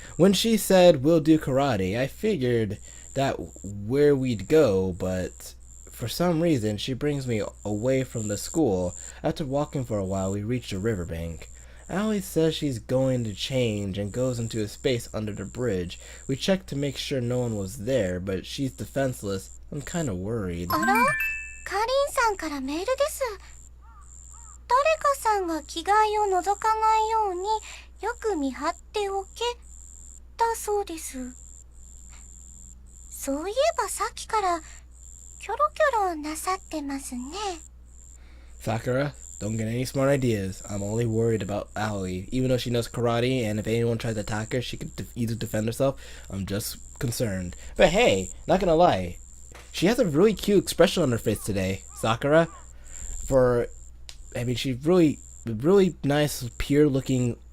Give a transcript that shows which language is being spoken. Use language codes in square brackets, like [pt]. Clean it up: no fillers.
[en] When she said we'll do karate, I figured that where we'd go, but for some reason she brings me away from the school. After walking for a while, we reached a riverbank. Aoi says she's going to change and goes into a space under the bridge. We checked to make sure no one was there, but she's defenseless. I'm kind of worried. [ja] あら、かりんさんからメールです。誰かさんが着替えを覗かないようによく見張っておけだそうです。そういえばさっきからキョロキョロなさってますね。 [en] Sakura, don't get any smart ideas. I'm only worried about Aoi. Even though she knows karate, and if anyone tries to attack her, she can easily defend herself. I'm just concerned. But hey, not gonna lie, she has a really cute expression on her face today, Sakura. I mean, she's really nice, pure looking.